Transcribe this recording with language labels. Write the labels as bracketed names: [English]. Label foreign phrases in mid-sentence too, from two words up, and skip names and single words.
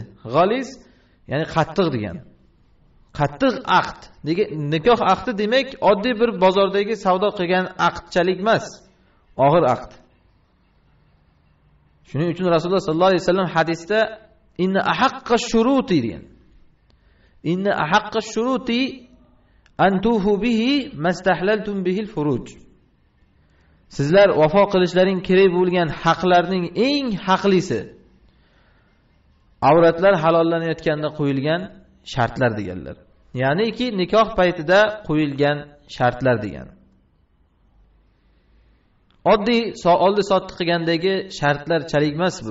[Uzbek] G'aliz ya'ni qattiq degan. Qattiq aqd. Nikoh aqdi demak oddiy bir bozordagi savdo qilgan aqdchalik emas, og'ir aqd. Shuning uchun Rasululloh [Arabic] صلى الله عليه وسلم [Uzbek] hadisda [Arabic] إن أحق الشروط [Uzbek] degan. [Arabic] إن أحق الشروط أن توفوا به ما استحللتم به الفروج. [Uzbek] Sizlar vafo qilishlaring kerak bo'lgan haqlarning eng haqlisi avratlar halollanayotganda qo'yilgan shartlar deganlar. Ya'niki nikoh paytida qo'yilgan shartlar degan. Oddiy oldi sotdi qilgandagi shartlar chalik emas bu.